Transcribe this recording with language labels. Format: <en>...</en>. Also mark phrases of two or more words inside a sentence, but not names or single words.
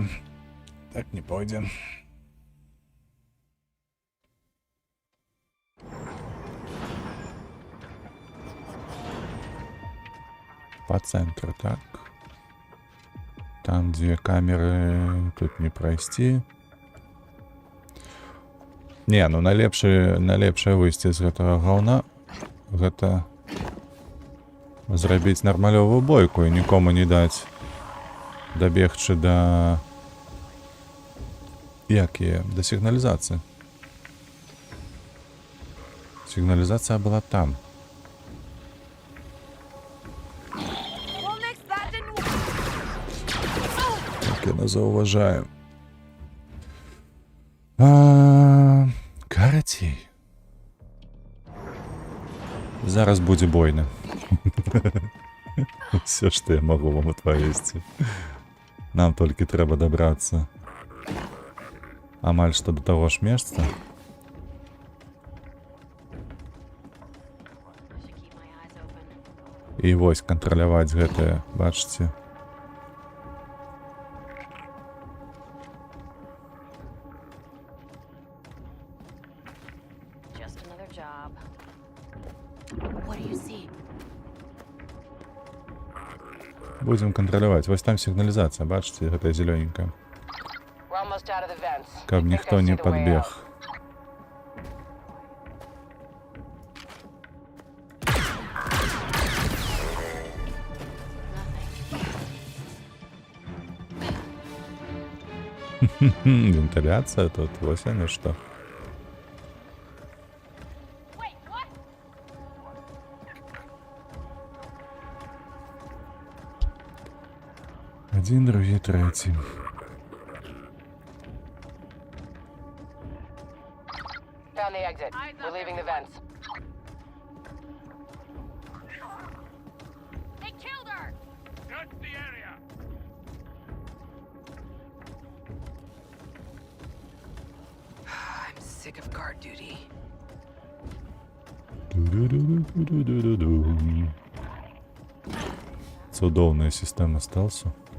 <ru>Так не пойде. По центру, так. Там 2 камеры, тут не пройти.</ru> <be>Не, ну найлепшае выйсце з гэтага гаўна гэта зрабіць нармалёвую бойку і нікому не даць добегчы до...</be> <ru>Якія? До сигнализации. Сигнализация была там.</ru> <be>Так я нас зауважаю. Карацей. Зараз будзе бойна.</be> <ru>Все, что я могу вам отповесці.</ru> <be>Нам толькі трэба добрацца. Амаль што до таго ж месца. І вось кантраляваць гэтае, бачыце.</be> <ru>Будем контролировать.</ru> <be>Вось там сигнализация, бачите, гэта зелененькая. Каб никто не подбег.</be> <ru>Вентиляция тут, вот оно что.</ru> <uk>Один, другий, третій.</uk> <en>Found the exit. We're leaving the vents. They killed her! Search the area! I'm sick of guard duty.</en> <be>Цудовная система стелсу.</be>